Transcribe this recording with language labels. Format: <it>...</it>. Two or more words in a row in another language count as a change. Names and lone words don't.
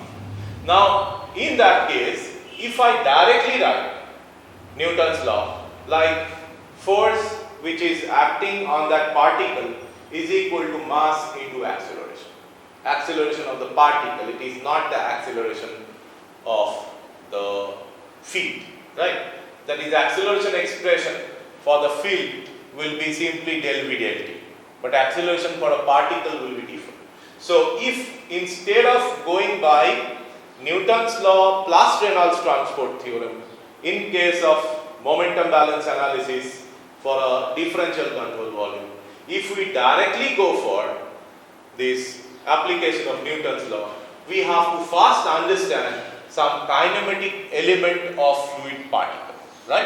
<en>Now, in that case, if I directly write Newton's law, like force which is acting on that particle is equal to mass into acceleration. Acceleration of the particle, it is not the acceleration of the field, right? That is, acceleration expression for the field will be simply del v del t, but acceleration for a particle will be different. So if instead of going by Newton's law plus Reynolds transport theorem, in case of momentum balance analysis for a differential control volume, if we directly go for this application of Newton's law, we have to first understand some kinematic element of fluid particle, right?</en>